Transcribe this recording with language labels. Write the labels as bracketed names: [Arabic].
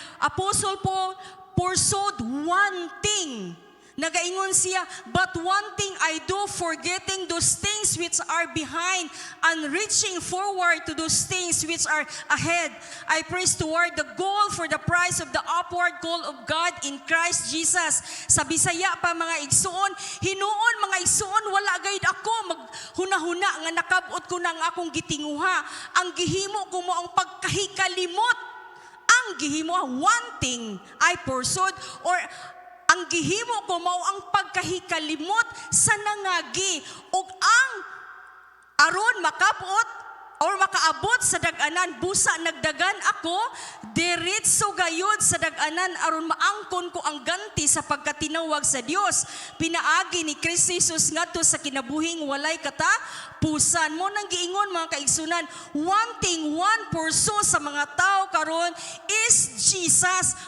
[English] Apostol Paul pursued one thing. [Cebuano] Nagaingon siya, [English] but one thing I do, forgetting those things which are behind and reaching forward to those things which are ahead. I press toward the goal for the prize of the upward call of God in Christ Jesus. [Cebuano] Sa Bisaya pa mga igsuon, hinuon mga igsuon, wala gayud ako maghuna-huna nga nakabot ko na ang akong gitinguha. Ang gihimo ko mo ang pagkahikalimot. Ang gihimo, [English] one thing I pursued, [Cebuano] or ang gihimo ko mao ang pagkahikalimot sa nangagi ug ang aron makapot or makaabot sa dag-anan, busa nagdagan ako, diretso gayud sa dag-anan aron maangkon ko ang ganti sa pagkatinawag sa Dios. Pinaagi ni Kristo Jesus ngadto sa kinabuhing walay katapusan. Mo nang giingon mga kaigsunan, [English] one thing, one pursuit [Cebuano] sa mga tao karon is Jesus.